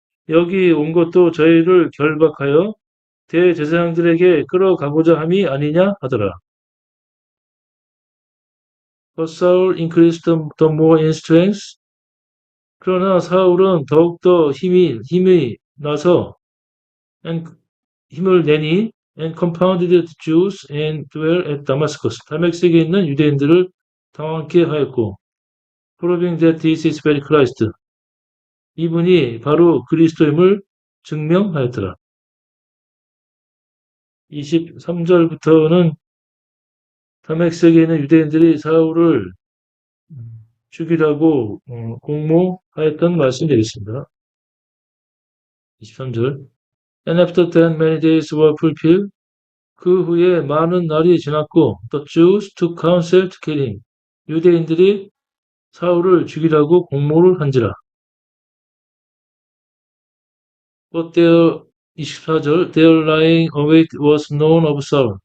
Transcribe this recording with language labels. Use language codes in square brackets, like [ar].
[ko] 여기 온 것도 저희를 결박하여 대제사장들에게 끌어가고자 함이 아니냐 하더라. [en] But Saul increased the more in strength. [ko] 그러나 사울은 더욱더 힘이 나서 힘을 내니 [en] and confounded the Jews and dwelt at Damascus. [ko] 다메섹에 있는 유대인들을 당황케 하였고 [en] proving that this is very Christ. [ko] 이분이 바로 그리스도임을 증명하였더라. 23절부터는 다메섹에 있는 유대인들이 사울을 죽이라고 공모하였던 말씀이 되겠습니다. 23절. [en] And after that many days were fulfilled. [ko] 그 후에 많은 날이 지났고 [en] the Jews took counsel to kill him. [ko] 유대인들이 사울을 죽이라고 공모를 한지라. [en] But their 24절 their lying await was known of Saul.